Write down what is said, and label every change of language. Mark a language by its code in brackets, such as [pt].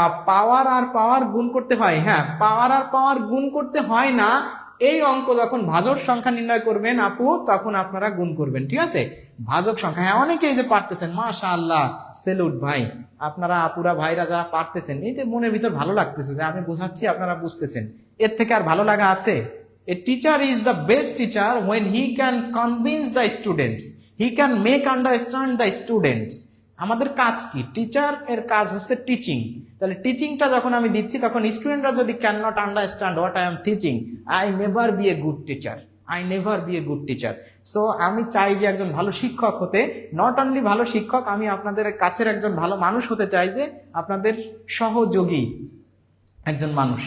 [bn] পাওয়ার আর পাওয়ার গুণ করতে হয়, হ্যাঁ পাওয়ার আর পাওয়ার গুণ করতে হয় না, এই অঙ্ক যখন ভাজক সংখ্যা নির্ণয় করবেন আপু, তখন আপনারা গুণ করবেন। ঠিক আছে, ভাজক সংখ্যা, হ্যাঁ অনেকেই যে পারতেছেন, মাশাআল্লাহ, সেলুট ভাই, আপনারা আপুরা ভাইরা যারা পারতেছেন, এইতে মনের ভিতর ভালো লাগতেছে যে আমি বোঝাচ্ছি আপনারা বুঝতেছেন। এর থেকে আর ভালো লাগা আছে? [en] A teacher is the best teacher when he can convince the students, he can make understand the students। [bn] আমাদের কাজ কি? টিচার এর কাজ হচ্ছে টিচিং। তাহলে টিচিংটা যখন আমি দিচ্ছি, তখন স্টুডেন্টরা যদি [en] Can not understand what I am teaching, I never be a good teacher, I never be a good teacher. [bn] So আমি চাই যে একজন ভালো শিক্ষক হতে, নট অনলি ভালো শিক্ষক, আমি আপনাদের কাছের একজন ভালো মানুষ হতে চাই, যে আপনাদের সহযোগী একজন মানুষ।